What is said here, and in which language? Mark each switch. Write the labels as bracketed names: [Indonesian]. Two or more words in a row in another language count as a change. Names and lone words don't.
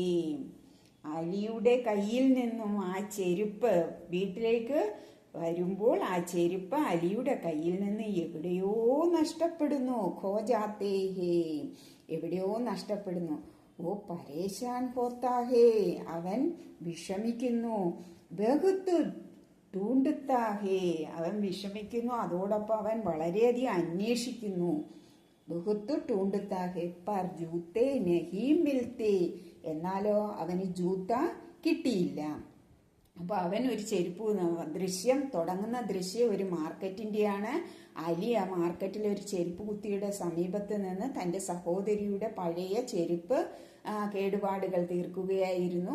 [Malayalam] അലിയുടെ കയ്യിൽ നിന്നും ആ ചെരുപ്പ് വീട്ടിലേക്ക് വരുമ്പോൾ ആ ചെരുപ്പ് അലിയുടെ കയ്യിൽ നിന്ന് എവിടെയോ നഷ്ടപ്പെടുന്നു. [Hindi] खो जाते है, [Malayalam] എവിടെയോ നഷ്ടപ്പെടുന്നു. [Hindi] वो परेशान होता है, [Malayalam] അവൻ വിഷമിക്കുന്നു. [Hindi] ബഹുത്ത് ढूंढता है, [Malayalam] അവൻ വിഷമിക്കുന്നു. അതോടൊപ്പം അവൻ വളരെയധികം അന്വേഷിക്കുന്നു. [Hindi] ബഹുത്ത് ढूंढता है पर जूते नहीं मिलते, [Malayalam] എന്നാലോ അവന് ജൂത്ത കിട്ടിയില്ല. അപ്പൊ അവൻ ഒരു ചെരുപ്പ് ദൃശ്യം തുടങ്ങുന്ന ദൃശ്യം ഒരു മാർക്കറ്റിന്റെയാണ്. അലി ആ മാർക്കറ്റിലെ ഒരു ചെരുപ്പ് കുത്തിയുടെ സമീപത്ത് നിന്ന് തന്റെ സഹോദരിയുടെ പഴയ ചെരുപ്പ് കേടുപാടുകൾ തീർക്കുകയായിരുന്നു.